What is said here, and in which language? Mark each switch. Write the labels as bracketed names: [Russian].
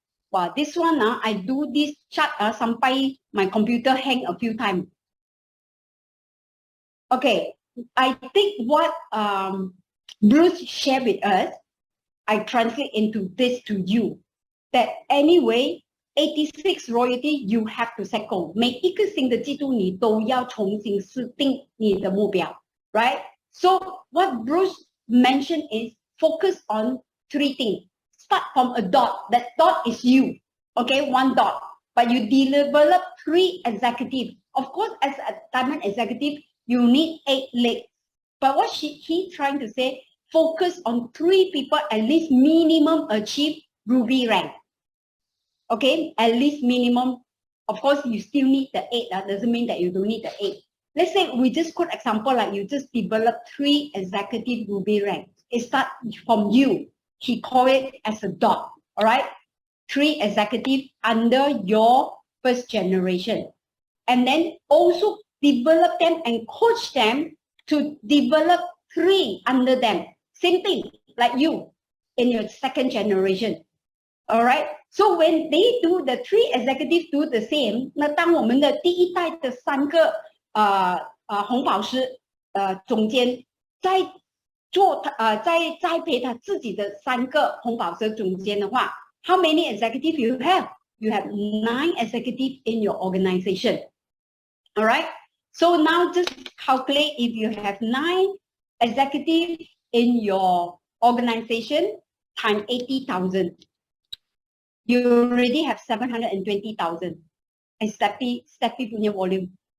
[English] Wow, this one I do this chart [Malay] sampai [English] my computer hang a few times. Okay, I think what Bruce shared with us, I translate into this to you. That anyway, 86 royalty you have to set goal. [Chinese] 每一个新的季度你都要重新设定你的目标 [English] right? So what Bruce mentioned is focus on 3 things. Start from a dot. That dot is you. Okay, 1 dot. But you develop 3 executives. Of course, as a diamond executive, you need 8 legs. But what he trying to say, focus on 3 people at least minimum achieve ruby rank. Okay, at least minimum. Of course, you still need the 8. That doesn't mean that you don't need the 8. Let's say we just quote example like you just develop 3 executive ruby rank. It starts from you. He call it as a dot. All right, 3 executive under your first generation, and then also develop them and coach them to develop 3 under them. Same thing like you in your second generation. All right. So when they do the 3 executives do the same, [Chinese] 那当我们的第一代的3个红宝石总监在做在栽培他自己的3个红宝石总监的话 ， [English] how many executives you have? You have 9 executives in your organization. All right. So now just calculate if you have 9 executives in your organization times 80,000. You already have 720,000. And Steffi [Malay] punya [English] volume.